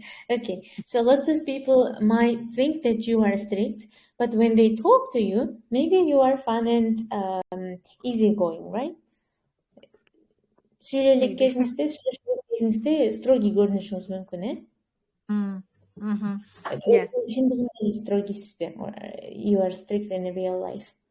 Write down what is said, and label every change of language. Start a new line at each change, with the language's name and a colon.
English: Okay, so lots of people might think that you are strict, but when they talk to you, maybe you are fun and easygoing, right?
Kyrgyz: Сүйлөлүк кезиңизде, сүйлөшүү кезиңизде строгий көрүнүшүңүз мүмкүн, э?
English: Yeah.
Kyrgyz: Чындыгында строгийсизби?
English: You are strict in real life.